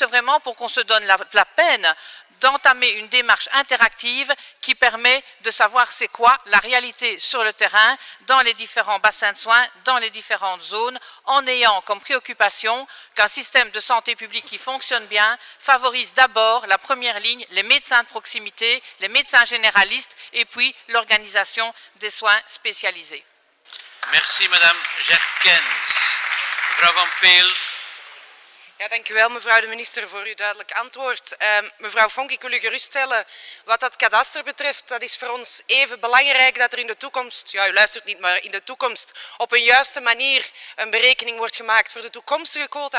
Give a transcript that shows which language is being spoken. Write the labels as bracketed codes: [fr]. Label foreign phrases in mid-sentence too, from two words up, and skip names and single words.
[fr] vraiment pour qu'on se donne la peine d'entamer une démarche interactive qui permet de savoir c'est quoi la réalité sur le terrain, dans les différents bassins de soins, dans les différentes zones, en ayant comme préoccupation qu'un système de santé publique qui fonctionne bien favorise d'abord la première ligne, les médecins de proximité, les médecins généralistes et puis l'organisation des soins spécialisés. Merci, Madame Gerkens. Mevrouw Van Peel. [nl] Ja, dank u wel, mevrouw de minister, voor uw duidelijk antwoord. Mevrouw Fonck, ik wil u geruststellen, wat dat kadaster betreft, dat is voor ons even belangrijk dat er in de toekomst, ja, u luistert niet, maar in de toekomst op een juiste manier een berekening wordt gemaakt voor de toekomstige quota.